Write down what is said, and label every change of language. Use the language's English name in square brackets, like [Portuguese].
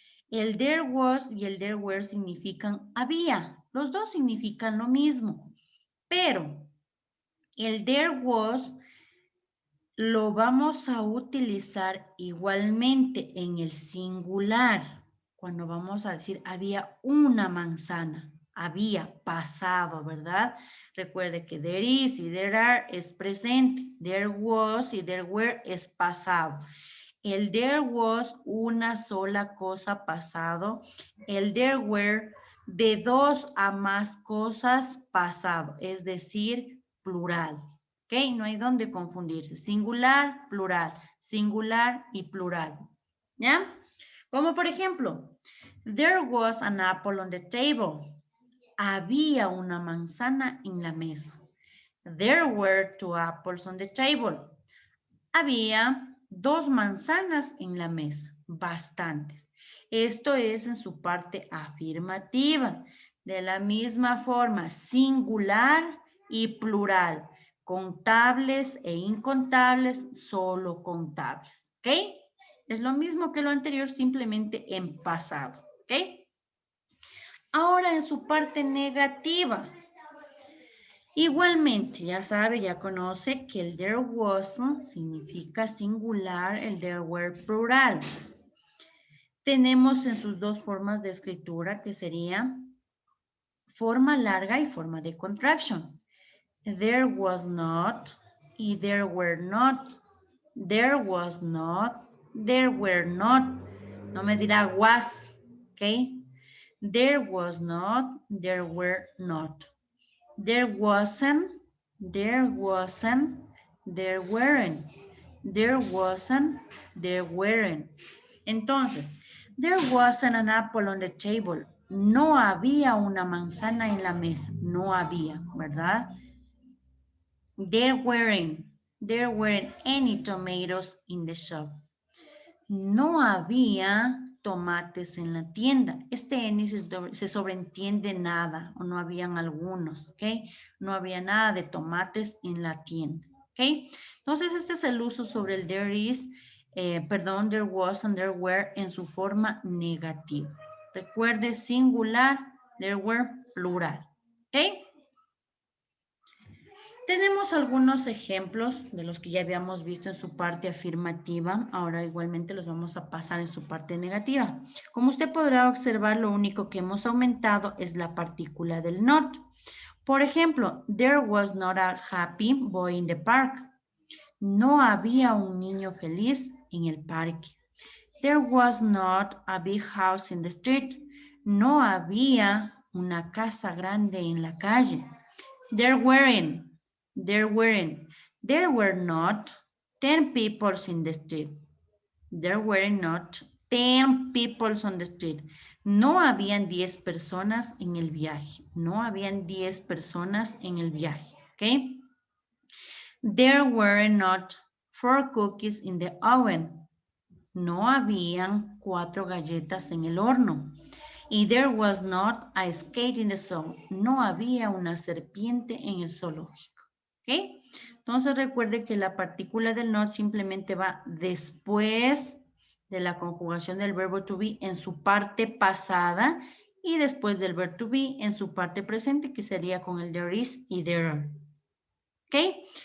[Spanish] El there was y el there were significan había. Los dos significan lo mismo. Pero el there was lo vamos a utilizar igualmente en el singular. Cuando vamos a decir había una manzana. Había pasado, ¿verdad? Recuerde que there is y there are es presente. There was y there were es pasado. El there was una sola cosa pasado. El there were de 2 a más cosas pasado. Es decir, plural. ¿Ok? No hay dónde confundirse. Singular, singular y plural. ¿Ya? Como por ejemplo, [English] there was an apple on the table. [Spanish] Había una manzana en la mesa. [English] There were 2 apples on the table. [Spanish] Había 2 manzanas en la mesa. Bastantes. Esto es en su parte afirmativa. De la misma forma, singular y plural. Contables e incontables, solo contables. ¿Ok? Es lo mismo que lo anterior, simplemente en pasado. ¿Ok? Ahora en su parte negativa. Igualmente, ya sabe, ya conoce que el there wasn't significa singular, el there were plural. Tenemos en sus dos formas de escritura que sería forma larga y forma de contraction. [English] There was not y there were not. There was not, there were not. [Spanish] No me dirá was, ¿ok? [English] There was not, there were not. There wasn't, there wasn't, there weren't. There wasn't, there weren't. Entonces, there wasn't an apple on the table. [Spanish] No había una manzana en la mesa. No había, ¿verdad? [English] There weren't any tomatoes in the shop. [Spanish] No había tomates en la tienda. Este any se sobreentiende nada o no habían algunos, ¿ok? No había nada de tomates en la tienda, ¿ok? Entonces, este es el uso sobre el there is, there was and there were en su forma negativa. Recuerde, singular, there were, plural, ¿ok? Tenemos algunos ejemplos de los que ya habíamos visto en su parte afirmativa. Ahora igualmente los vamos a pasar en su parte negativa. Como usted podrá observar, lo único que hemos aumentado es la partícula del not. Por ejemplo, [English] there was not a happy boy in the park. [Spanish] No había un niño feliz en el parque. [English] There was not a big house in the street. [Spanish] No había una casa grande en la calle. [English] There were not 10 people in the street. There were not 10 people on the street. [Spanish] No habían 10 personas en el viaje. No habían 10 personas en el viaje. ¿Ok? [English] There were not 4 cookies in the oven. [Spanish] No habían 4 galletas en el horno. [English] Y there was not a skate in the zoo. [Spanish] No había una serpiente en el zoológico. ¿Ok? Entonces recuerde que la partícula del not simplemente va después de la conjugación del verbo to be en su parte pasada y después del verbo to be en su parte presente, que sería con el there is y there are. ¿Ok?